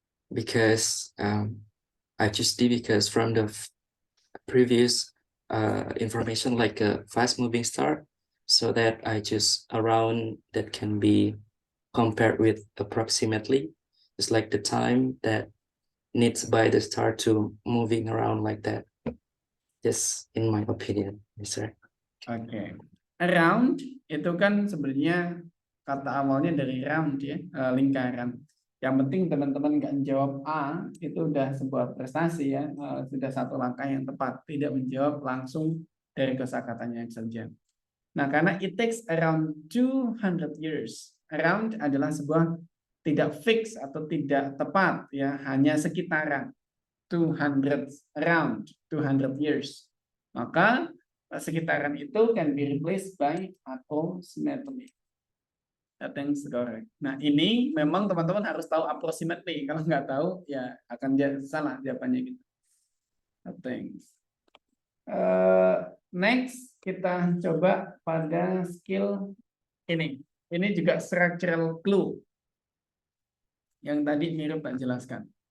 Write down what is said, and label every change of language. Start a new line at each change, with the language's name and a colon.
English: Because I choose D because from the previous information like a fast moving star, so that I choose around that can be compared with approximately. It's like the time that needs by the star to moving around like that. Just in my opinion, Mr.
Indonesian: Oke. Around itu kan sebenarnya kata awalnya dari round ya, lingkaran. Yang penting teman-teman nggak jawab A, itu udah sebuah prestasi ya, sudah satu langkah yang tepat, tidak menjawab langsung dari kosakatanya saja. Nah, karena
English: it takes around 200 years.
Indonesian: Around adalah sebuah tidak fix atau tidak tepat ya, hanya sekitaran.
English: 200 around 200 years.
Indonesian: Maka sekitaran itu
English: can be replaced by approximately. That's correct.
Indonesian: Nah, ini memang teman-teman harus tahu approximately. Kalau nggak tahu, ya akan salah jawabannya gitu. Thanks. Next, kita coba pada skill ini. Ini juga structural clue. Yang tadi mirip Pak jelaskan.